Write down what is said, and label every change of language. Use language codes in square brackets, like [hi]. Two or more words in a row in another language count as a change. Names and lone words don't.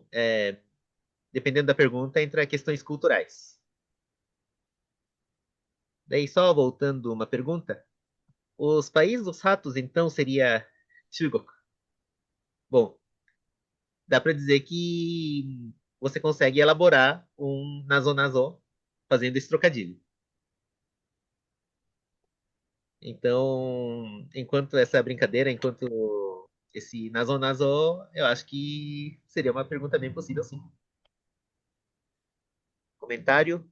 [pt] Dependendo da pergunta, entra questões culturais. Daí, só voltando uma pergunta. Os países dos ratos, então, seria Chugoku. Bom, dá para dizer que você consegue elaborar um nazo-nazo fazendo esse trocadilho. Então, enquanto essa brincadeira, enquanto esse nazo-nazo, eu acho que seria uma pergunta bem possível, sim. Comentário.